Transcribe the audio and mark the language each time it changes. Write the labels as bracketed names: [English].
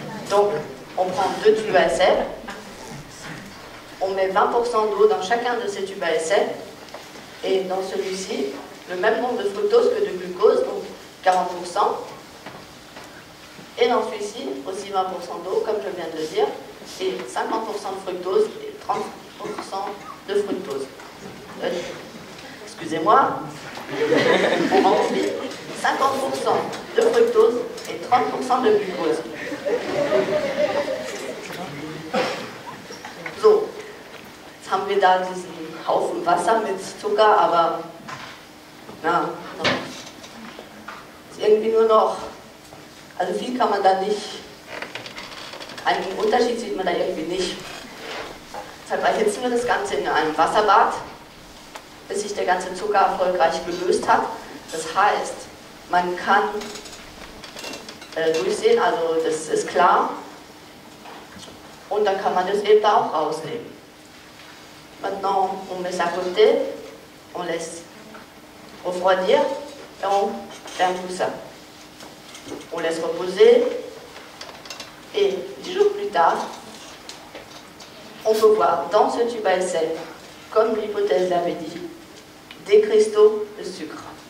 [French] Donc, on prend 2 tubes à essai, on met 20% d'eau dans chacun de ces tubes à essai, et dans celui-ci, le même nombre de fructose que de glucose, donc 40%, et dans celui-ci, aussi 20% d'eau, comme je viens de le dire, et 50% de fructose et 30% de fructose. Excusez-moi, on remplit 50% de fructose et 30% de glucose. [German] So, jetzt haben wir da diesen Haufen Wasser mit Zucker, aber na, ist irgendwie nur noch, also viel kann man da nicht, einen Unterschied sieht man da irgendwie nicht. Deshalb erhitzen wir das Ganze in einem Wasserbad, bis sich der ganze Zucker erfolgreich gelöst hat. Das heißt, man kann durchsehen, also das ist klar, und dann kann man das eben da auch rausnehmen. [French] Maintenant, on met ça à côté, on laisse refroidir et on ferme tout ça. On laisse reposer et 10 jours plus tard, on peut voir dans ce tube à essai, comme l'hypothèse l'avait dit, des cristaux de sucre.